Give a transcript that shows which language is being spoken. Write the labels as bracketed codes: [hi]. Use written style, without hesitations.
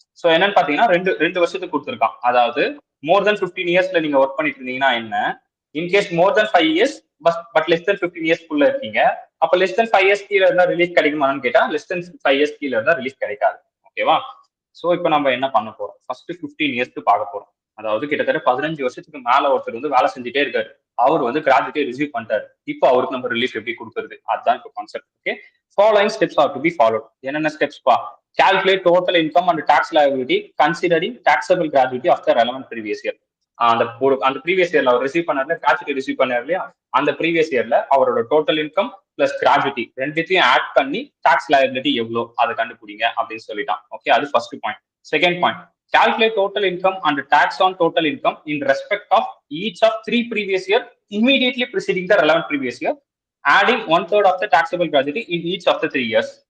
[ta] So என்னன்னு பாத்தீங்கன்னா ரெண்டு வருஷத்துக்கு கொடுத்துருக்கான். அதாவது மோர் தென் 15 இயர்ஸ்ல நீங்க ஒர்க் பண்ணிட்டு இருந்தீங்கன்னா என்ன, in case more then 5 years but less than 15 years குள்ள இருக்கீங்க, அப்ப லெஸ் தென் 5 இயர்ஸ் கீழே இருந்தா ரிலீஃப் கிடைக்குமான்னு கேட்டா லெஸ் தென் 5 இயர்ஸ் கீழே இருந்தா ரிலீஃப் கிடைக்காது. ஓகேவா? ஸோ இப்போ நம்ம என்ன பண்ண போறோம், ஃபர்ஸ்ட் 15 இயர்ஸ்க்கு பார்க்க போறோம். அதாவது கிட்டத்தட்ட 15 வருஷத்துக்கு மேல ஒருத்தர் வந்து வேலை செஞ்சுட்டே இருக்காரு, அவர் வந்து கிராஜுவிட்டி ரிசீவ் பண்ணிட்டாரு. இப்போ அவருக்கு நம்ம ரிலீஃப் எப்படி கொடுக்குறது, அதுதான் இப்போ concept. [en] Okay, following steps are to be followed. [ta] என்னென்ன ஸ்டெப்ஸ் பா? [en] Calculate total income and tax liability considering taxable gratuity of the relevant previous year. [ta] அந்த ப்ரீவியஸ் இயர்ல அவர் ரிசீவ் பண்ணாரு, கிராஜுவிட்டி ரிசீவ் பண்ணாரு இல்லையா, அந்த ப்ரீவியஸ் இயர்ல அவரோட டோட்டல் இன்கம் பிளஸ் கிராஜுவிட்டி ரெண்டுத்தையும் ஆட் பண்ணி டாக்ஸ் லயபிலிட்டி எவ்வளோ அதை கண்டுபிடிங்க அப்படின்னு சொல்லிட்டான். [en] Okay, அது first point. Second point, calculate total income and tax on total income in respect of each of 3 previous year immediately preceding the relevant previous year, adding 1/3 of the taxable gratuity in each of the 3 years.